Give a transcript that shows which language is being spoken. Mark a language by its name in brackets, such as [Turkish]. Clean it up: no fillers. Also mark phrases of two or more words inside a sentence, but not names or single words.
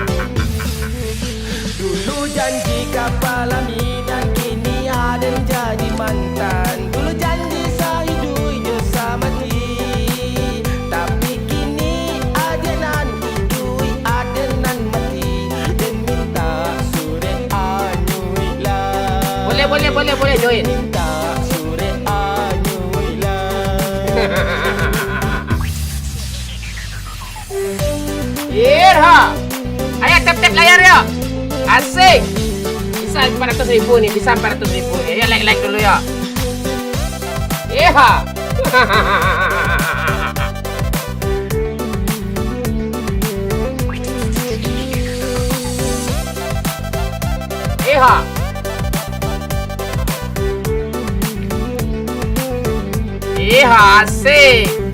[Minangkabau] Dulu janji kapal aminan, kini aden jadi mantan. Dulu janji sahidu samati, tapi kini adenan hidui adenan mati. Dan minta sore anyui lah. [Indonesian] Boleh join. Irha. Ayo tap layar ya. Asik. Bisa 400.000 nih, bisa 400.000 nih. Ayo like dulu ya. Irha. Irha. Asik.